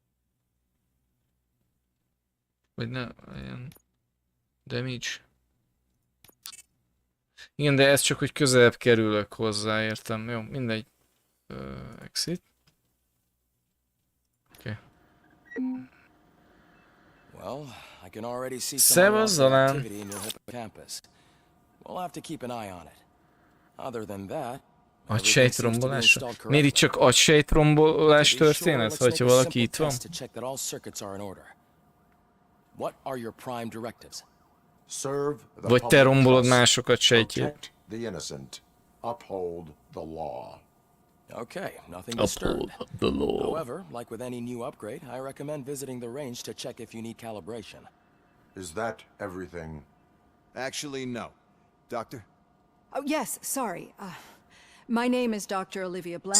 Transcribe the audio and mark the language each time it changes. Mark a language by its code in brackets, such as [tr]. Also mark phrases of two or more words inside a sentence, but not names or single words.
[hu] Vagy ne legyen. [en] Damage. [hu] Igen, de ez csak, hogy közelebb kerülök hozzá, értem. Jó, mindegy. Exit. Oké. [en] Well, I can already see [hu] Szevasz, Zalán. [en] activity in your hippocampus. We'll have to keep an eye on it. Other than that, [hu] Agysejtrombolás? Miért itt csak agysejtrombolás történet, hogyha valaki itt van? Vagy te rombolod másokat sejtjét? [en] Okay, nothing disturbed. However, like with any new upgrade, I recommend visiting the range to check if you need calibration. Is that everything? Actually, no. Doctor? Oh, yes, sorry. My name is Dr. Olivia Blanche.